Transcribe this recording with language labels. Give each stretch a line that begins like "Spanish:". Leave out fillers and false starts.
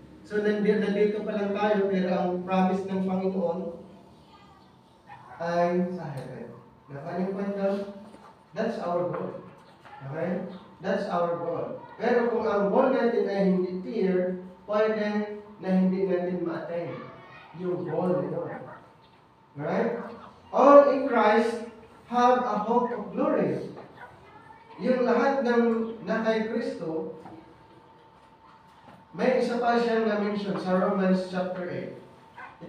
Filipino: So nandito pa lang tayo, pero ang promise ng Panginoon ay sa heaven. Nakanyang kwento,
English: that's our goal. Okay? That's our goal.
Filipino: Pero kung ang goal natin ay hindi clear, pwede na hindi natin ma-attain yung goal nito. Alright?
English: all in Christ have a hope of glory.
Filipino: Yung lahat ng na kay Kristo, may isa pa siyang na-mention sa Romans chapter 8.